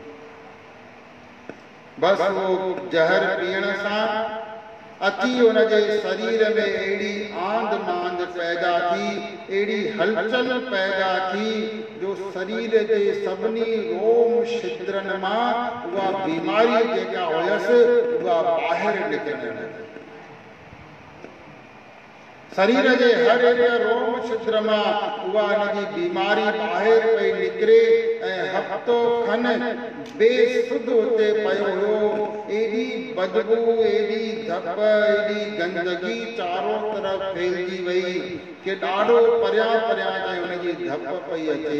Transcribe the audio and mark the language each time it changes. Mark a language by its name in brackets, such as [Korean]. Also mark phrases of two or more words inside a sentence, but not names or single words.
[Sindhi] बसि उहो जहर पीअण सां अची हुनजे शरीर में अहिड़ी आंध मांध पैदा थी, अहिड़ी हलचल पैदा थी जो शरीर जे सभिनी रोम छिद्रनि मां उहा बीमारी जेका हुयसि उहा ॿाहिरि निकिरण लॻी। शरीर जे हर एक रोम छिद्र मां उहा हिनजी बीमारी ॿाहिरि पई निकिरे ऐं हफ़्तो खन बेसुध उते पियो हुयो। एॾी बदबू, एॾी धप, एॾी गंदगी चारो तरफ़ फैलिजी वई कि ॾाढो परियां परियां ताईं हुनजी धप पई अचे।